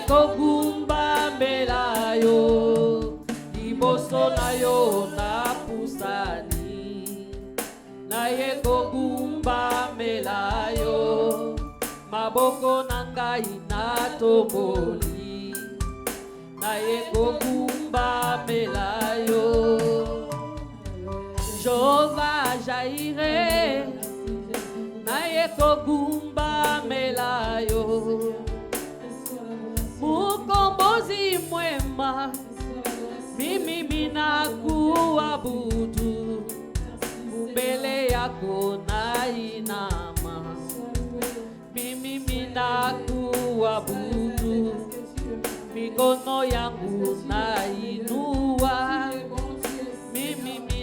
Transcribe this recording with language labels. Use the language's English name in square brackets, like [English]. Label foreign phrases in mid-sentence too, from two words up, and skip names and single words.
[Lingala] kogumbamela yo liboso na yo na pusani naye kogumbamela yo maboko na ngai na tomboli naye kogumbamela yo Jehova Jaire naye kogumbamela yo [Swahili] mukombozi mwema mimi minakuabudu mbele yako nainama mimi minakuabudu mikono yangu nainua mimi